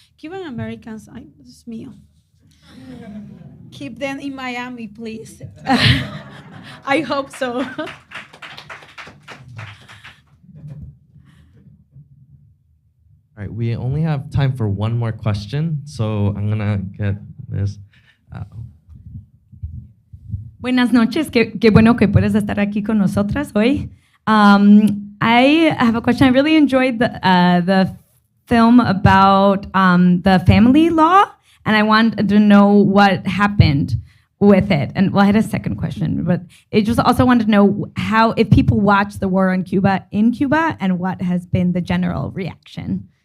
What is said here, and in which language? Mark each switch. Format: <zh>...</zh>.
<en>Cuban Americans,</en> <es>Dios mío.</es> <en>Keep them in Miami, please. I hope so. All right, we only have time for one more question, so I'm gonna get this.</en> <es>Buenas noches, qué bueno que puedes estar aquí con nosotras hoy.</es> <en>I have a question. I really enjoyed the film about the family law, and I wanted to know what happened with it. And well, I had a second question, but it just also wanted to know how, if people watch the war on Cuba in Cuba, and what has been the general reaction.</en>